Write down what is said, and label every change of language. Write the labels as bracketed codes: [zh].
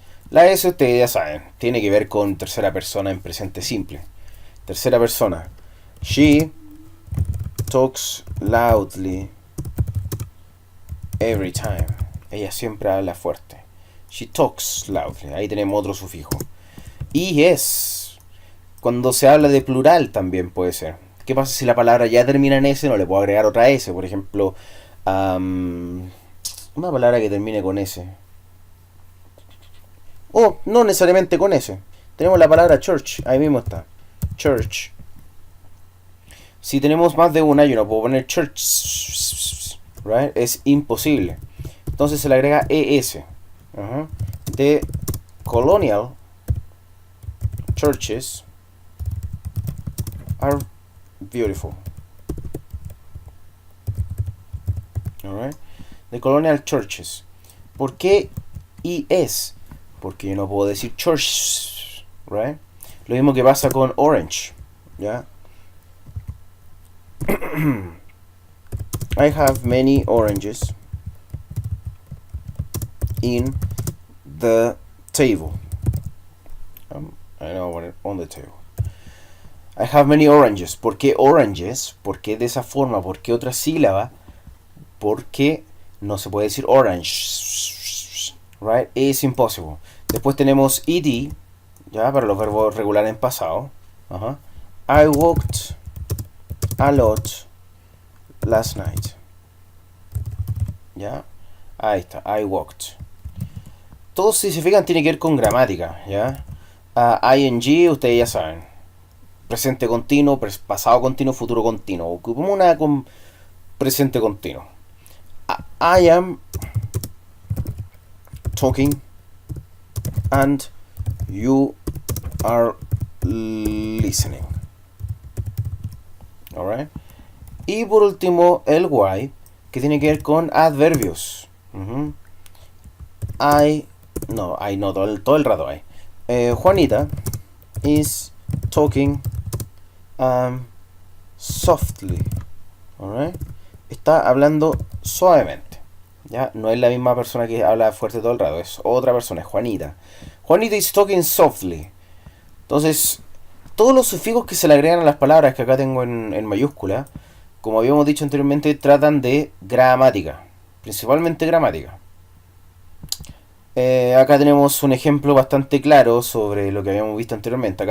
[es] La S ustedes ya saben, tiene que ver con tercera persona en presente simple. Tercera persona. [en] She talks loudly every time. [es] Ella siempre habla fuerte. [en] She talks loudly. [es] Ahí tenemos otro sufijo. Y es. Cuando se habla de plural también puede ser. ¿Qué pasa si la palabra ya termina en S? No le puedo agregar otra S. Por ejemplo, una palabra que termine con S. O no necesariamente con S. Tenemos la palabra church. Ahí mismo está. Church. Si tenemos más de una, yo no puedo poner church. Right? Es imposible. Entonces se le agrega ES. [en] The colonial churches are beautiful. Alright. The colonial churches. [es] ¿Por qué ES? Porque yo no puedo decir church. Right? Lo mismo que pasa con orange. ¿Ya? [en] I have many oranges in the table. I know what on the table. I have many oranges. [es] ¿Por qué oranges? ¿Por qué de esa forma? ¿Por qué otra sílaba? Porque no se puede decir orange. Right? [en] It's impossible. [es] Después tenemos ed, ya, para los verbos regulares en pasado. [en] I walked a lot last night. [es] Ya. Ahí está. [en] I walked. [es] Todos, si se fijan, tiene que ver con gramática. Ya. ING, ustedes ya saben. Presente continuo, pasado continuo, futuro continuo. Ocupamos una con presente continuo. [en] I am talking and you are listening. Alright. [es] Y por último, el why, que tiene que ver con adverbios. Todo el rato hay. [en] Juanita is talking softly. [es] Alright. Está hablando suavemente. Ya no es la misma persona que habla fuerte todo el rato, es otra persona, es Juanita. [en] Juanita is talking softly. [es] Entonces, todos los sufijos que se le agregan a las palabras que acá tengo en mayúscula, como habíamos dicho anteriormente, tratan de gramática, principalmente gramática. Acá tenemos un ejemplo bastante claro sobre lo que habíamos visto anteriormente.